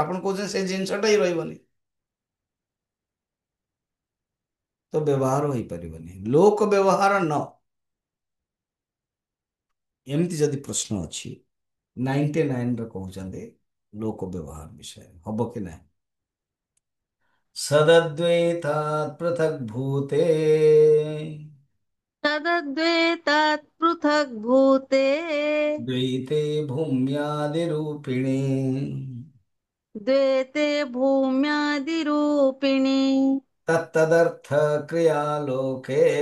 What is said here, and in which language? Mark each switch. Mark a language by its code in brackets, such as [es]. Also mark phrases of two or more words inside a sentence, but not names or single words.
[or] ଆପଣ କହୁଛନ୍ତି ସେଇ ଜିନିଷଟା ହିଁ ରହିବନି, ତ ବ୍ୟବହାର ହେଇପାରିବନି। ଲୋକ ବ୍ୟବହାର ନ, ଏମିତି ଯଦି ପ୍ରଶ୍ନ ଅଛି, 99ରେ କହୁଛନ୍ତି ଲୋକ ବ୍ୟବହାର ବିଷୟରେ ହବ କି ନାହିଁ। [sa] ସଦଦ୍ୱୈତାତ୍ ପୃଥକ୍ ଭୂତେ तदद्वैतात् पृथक् भूते द्वैते भूम्यादिरूपिणे द्वैते भूम्यादिरूपिणि तत्तदर्थ क्रियालोके